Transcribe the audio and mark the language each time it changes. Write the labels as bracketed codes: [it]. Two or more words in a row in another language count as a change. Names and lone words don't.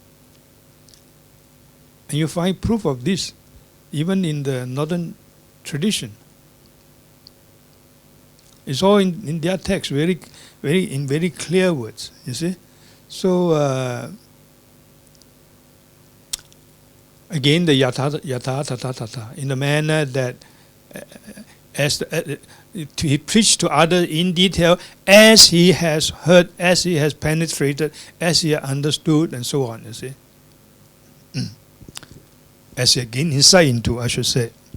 [en] And you find proof of this even in the northern tradition. It's all in their text, in very clear words, you see. So again, the [pi] yata tata tata, [en] in the manner that he preached to others in detail as he has heard, as he has penetrated, as he has understood, and so on, you see. As he gained insight into, I should say.